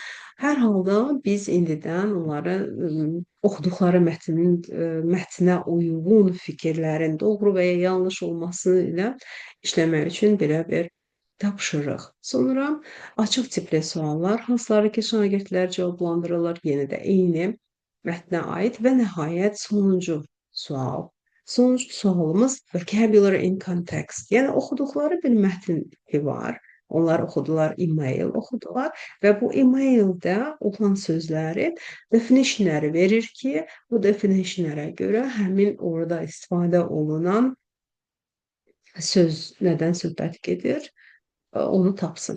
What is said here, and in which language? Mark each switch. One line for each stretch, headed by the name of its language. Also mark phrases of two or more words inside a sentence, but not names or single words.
Azerbaijani: Hər halda biz indidən onları oxuduqları mətnə uyğun fikirlərin doğru və ya yanlış olması ilə işləmək üçün belə bir tapşırıq. Sonra açıq tipli suallar, hansıları ki, şagirdlər cavablandırırlar, yenə də eyni mətnə aid və nəhayət sonuncu sual. Sonuncu sualımız
English: vocabulary in context.
Azerbaijani: Yəni oxuduqları bir mətn var Onlar oxudular, email oxudular və bu emaildə olan sözləri definitionləri verir ki, bu definitionlərə görə həmin orada istifadə olunan söz nədən söhbət gedir, onu tapsın.